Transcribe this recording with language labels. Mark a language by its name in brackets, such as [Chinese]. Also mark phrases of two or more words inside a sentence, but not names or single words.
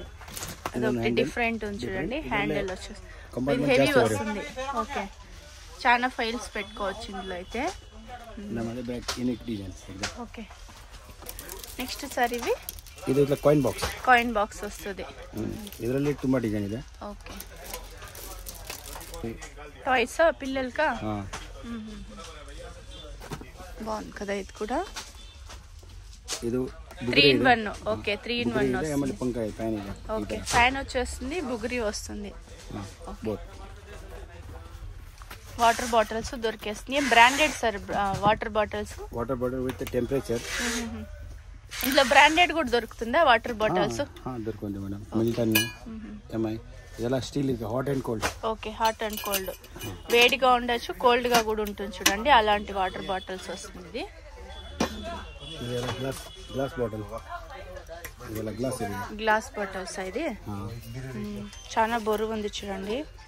[Telugu] అదొకటి డిఫరెంట్ ఉంది చూడండి. హ్యాండిల్ వచ్చేస్తుంది, హెవీ వస్తుంది. ఓకే, చాలా ఫైల్స్ పెట్టుకోవచ్చు ఇందులో అయితే. [English] okay, next sir [Telugu] ఇది ఇట్లా [English] coin box [Telugu] వస్తుంది. [Kannada] ಇದರಲ್ಲಿ ತುಂಬಾ డిజైన్ ಇದೆ. [English] okay, toys [Telugu] పిల్లలకా. బాగుంది కదా ఇది కూడా. ఇది 3-in-1. ఓకే, 3-in-1 వస్తుంది. [Kannada] ఫ్యాన్ ಇದೆ. [English] okay, fan [Telugu] వచ్చేస్తుంది, బుగురి వస్తుంది. [English] water bottles [Telugu] దొరికేస్తుంది. [English] branded sir water bottles with temperature. [Telugu] ఇందులో బ్రాండెడ్ కూడా దొరుకుతుందా [English] water bottles? [Telugu] దొరుకుతుంది మేడం. మిల్టన్, ఎంఐ, [Kannada] ಇದೆಲ್ಲ ಸ್ಟೀಲ್ ಇದೆ, [English] hot and cold. okay, hot and cold, [Telugu] వేడిగా ఉండొచ్చు, కోల్డ్ గా కూడా ఉంటుంది చూడండి. అలాంటి [English] water bottles [Telugu] వస్తుంది. [English] glass bottle, glass bottles [Telugu] ఇది. చాలా బరువు ఉంది చూడండి.